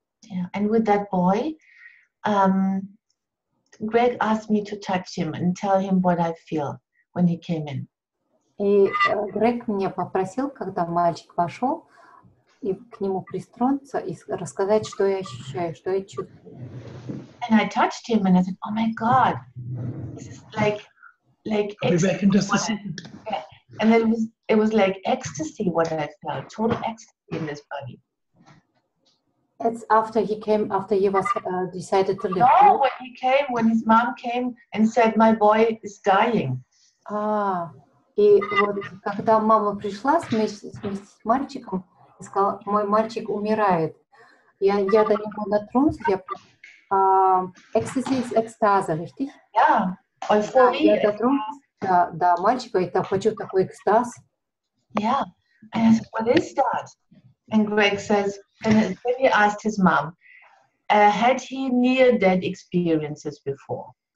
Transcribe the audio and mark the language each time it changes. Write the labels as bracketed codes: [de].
[en] Yeah, and with that boy, Greg asked me to touch him and tell him what I feel when he came in. [ru] И Грег меня попросил, когда мальчик вошел, и к нему пристроиться и рассказать, что я ощущаю, что я чувствую. [en] And I touched him and I said, "Oh my God, this is like I'll be back in just a second. Yeah. And it was like ecstasy what I felt, total ecstasy in this body." It's after he came, after he was decided to live. No, when his mom came and said, "My boy is dying." [ru] И вот когда мама пришла вместе с мальчиком и сказала, мой мальчик умирает, я до него дотронулся, экстази из экстаза, richtig? [en] Yeah, [ru] я дотронулся до мальчика, и хочу такой экстаз. [en] Yeah, and I said, what is that? And Greg says, and then he asked his mom, had he near-death experiences before?